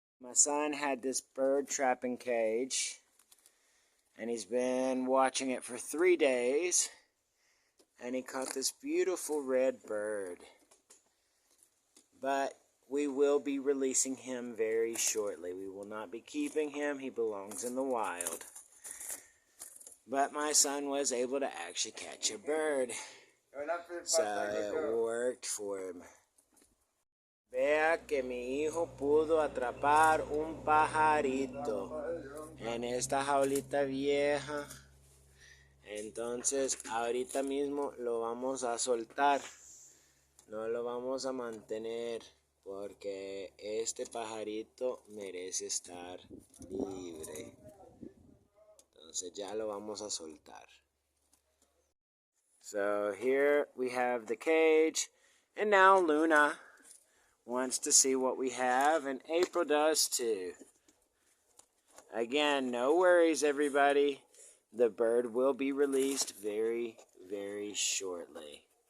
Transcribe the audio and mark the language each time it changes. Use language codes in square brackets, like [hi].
[en] My son had this bird trapping cage, and he's been watching it for 3 days, and he caught this beautiful red bird. But we will be releasing him very shortly. We will not be keeping him. He belongs in the wild. But my son was able to actually catch a bird. So it worked for him. [es] Vea que mi hijo pudo atrapar un pajarito en esta jaulita vieja. Entonces ahorita mismo lo vamos a soltar. No lo vamos a mantener porque este pajarito merece estar libre. Entonces ya lo vamos a soltar. [en] So here we have the cage, and now Luna wants to see what we have, and April does too. Again, no worries everybody. The bird will be released very, very shortly.